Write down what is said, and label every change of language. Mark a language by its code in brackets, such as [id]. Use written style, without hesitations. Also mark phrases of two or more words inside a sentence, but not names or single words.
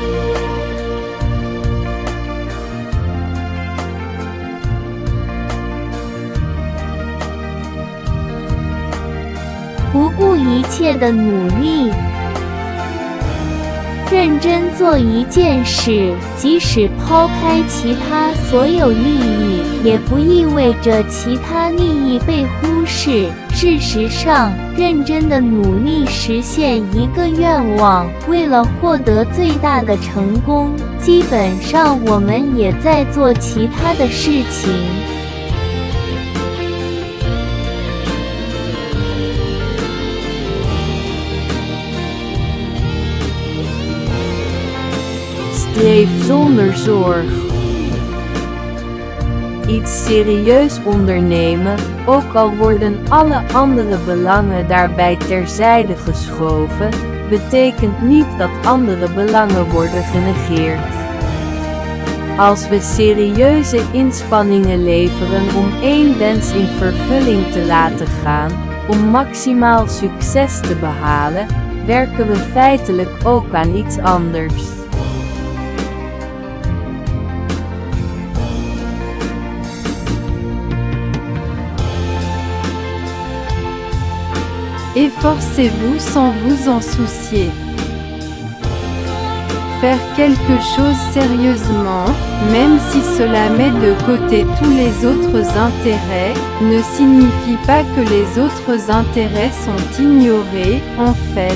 [zh] " 不顾一切的努力，认真做一件事，即使抛开其他所有利益，也不意味着其他利益被忽视。事实上，认真的努力实现一个愿望，为了获得最大的成功，基本上我们也在做其他的事情。 [nl] Streef zonder zorg. Iets serieus ondernemen, ook al worden alle andere belangen daarbij terzijde geschoven, betekent niet dat andere belangen worden genegeerd. Als we serieuze inspanningen leveren om één wens in vervulling te laten gaan, om maximaal succes te behalen, werken we feitelijk ook aan iets anders. [fr] Efforcez-vous sans vous en soucier. Faire quelque chose sérieusement, même si cela met de côté tous les autres intérêts, ne signifie pas que les autres intérêts sont ignorés, en fait.